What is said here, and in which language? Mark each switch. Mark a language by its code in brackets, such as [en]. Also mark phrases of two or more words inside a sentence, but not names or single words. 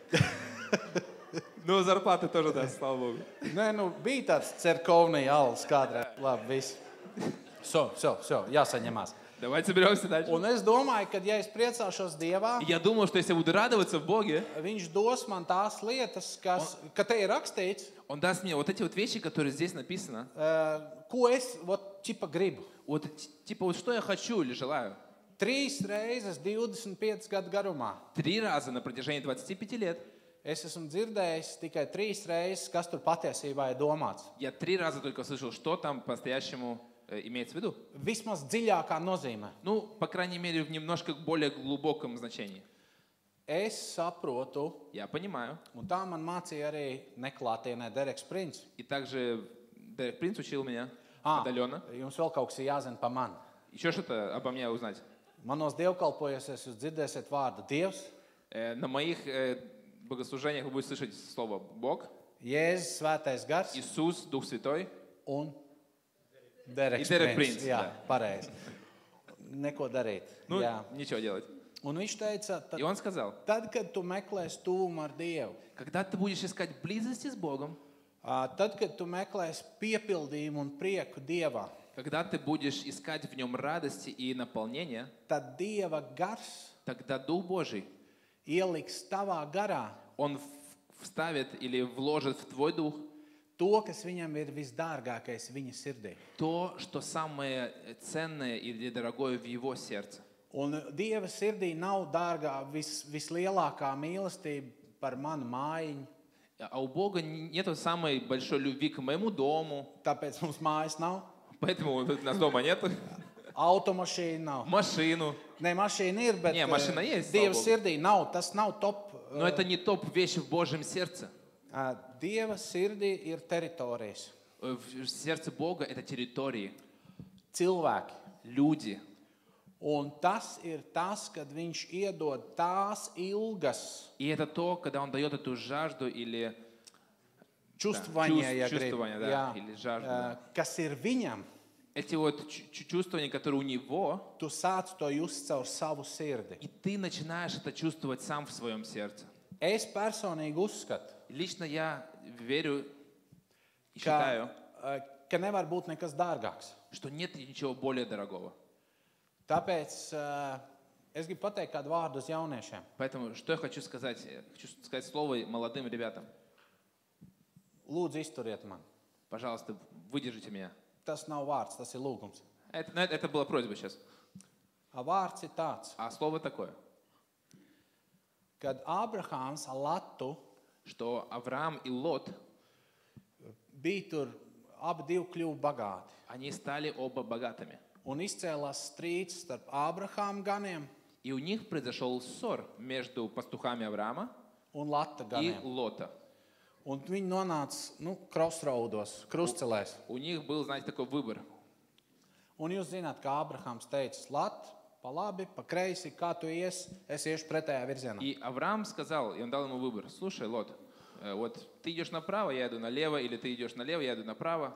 [ru] Ну, зарплаты тоже даст, слава Богу. [lv] Nē, nu, bija tāds cerkovnī alus kādreiz. Labi, viss. So, jāsaņemās. [ru] Давайте соберемся дальше. [lv] Un es domāju, ka, ja es priecāšos Dievā, [ru] Я думал, что если я буду радоваться в Боге, [lv] viņš dos man tās lietas, ka te ir rakstīts, [ru] Он даст мне вот эти вот вещи, которые здесь написано. [lv] ko es ķipa gribu. [ru] Вот, типа, вот что я хочу или желаю. [lv] 3 reizes 25 gadu garumā. [ru] 3 раза на протяжении 25 лет. [lv] Es esmu dzirdējis tikai 3 reizes, kas tur patiesībā ir domāts. [ru] Я 3 раза только слышал, что там по-настоящему имеется в виду. [lv] Vismaz dziļākā nozīmē. [ru] Ну, по крайней мере, в немножко более глубоком значении. [lv] Es saprotu, [ru] Я понимаю. [lv] un tā man mācīja arī neklātienē Dereks Princis. [ru] И также Дерек Принц учил меня отдаленно. [lv] Jums vēl kaut kas ir jāzina pa mani. [ru] Еще что-то обо мне узнать. [lv] Manos dievkalpojos jūs dzirdēsiet vārdu Dievs, [ru] На моих богослужениях вы будете слышать слово Бог, [lv] Jēzus, Svētais Gars [ru] Иисус, Дух Святой. [lv] un Dereks [ru] I Derek [lv] Princis. [ru] Prince, [lv] Jā, jā. pareizi. Neko darīt. [ru] Ну, [lv] Jā. [ru] ничего делать. [lv] Un viņš teica, [ru] И он сказал, [lv] tad, kad tu meklēsi tuvumu ar Dievu, [ru] когда ты будешь искать близости с Богом, [lv] tad, kad tu meklēsi piepildījumu un prieku Dievā, [ru] когда ты будешь искать в нем радости и наполнения, [lv] tad Dieva gars [ru] тогда Дух Божий, [lv] ieliks tavā garā [ru] Он вставит или вложит в твой дух [lv] to, kas viņam ir visdārgākais viņa sirdī. [ru] то, что самое ценное или дорогое в его сердце. [lv] Un Dieva sirdī nav dārgā vislielākā mīlestība par manu mājiņu, [ru] А у Бога нету самой большой любви к моему дому, [lv] tāpēc mums mājas nav, [ru] поэтому у нас дома нет. [lv] automašīna nav. [ru] Машину. [lv] Nē, mašīna ir, bet [ru] Не, машина есть, [lv] Dieva [ru] слава Богу. [lv] sirdī nav. Tas nav top. [ru] Но это не топ вещи в Божьем сердце. [lv] Dieva sirdī ir teritorijas, [ru] В сердце Бога это территории, [lv] cilvēki. [ru] люди. [lv] Un tas ir tas, kad viņš iedod tās ilgas [ru] И это то, когда Он дает эту жажду или [lv] čustvanie, ja grib, [ru] чувствование, да, или жажду. [lv] kas ir viņam. [ru] Эти вот чувствования, которые у Него, [lv] Tu sāc to just caur savu sirdi. [ru] и ты начинаешь это чувствовать сам в своем сердце. [lv] Es personīgi uzskatu, [ru] Лично я верю и [lv] ka, [ru] считаю, [lv] ka nevar būt nekas dārgāks. [ru] что нет ничего более дорогого. [lv] Tāpēc Es gribu pateikt kādu vārdu uz jauniešiem. [ru] Поэтому что я хочу сказать? Я хочу сказать слово молодым ребятам. [lv] Lūdzu, izturiet mani. [ru] Пожалуйста, выдержите меня. [lv] Tas nav vārds, tas ir lūgums. [ru] Это была просьба сейчас. [lv] Vārds ir tāds, [ru] А слово такое, [lv] kad Ābrahāms ar Latu [ru] что Авраам и Лот, [lv] bija tur, abi divi kļuva bagāti. [ru] они стали оба богатыми. [lv] Un izcēlās strīds starp Ābrahāma ganiem [ru] И у них произошел ссор между пастухами Авраама [lv] un Lata [ru] и [lv] ganiem. [ru] Лота. [lv] Un viņi nonāca, crossroados, krustcelēs. [ru] У них был, знаете, такой выбор. [lv] Un jūs zināt, ka Ābrahāms teica, Lat, pa labi, pa kreisi, kā tu ies, es iešu pretējā virzienā. [ru] И Авраам сказал, и он дал ему выбор. Слушай, Лот, вот ты идешь направо, я иду налево, или ты идешь налево, я иду направо.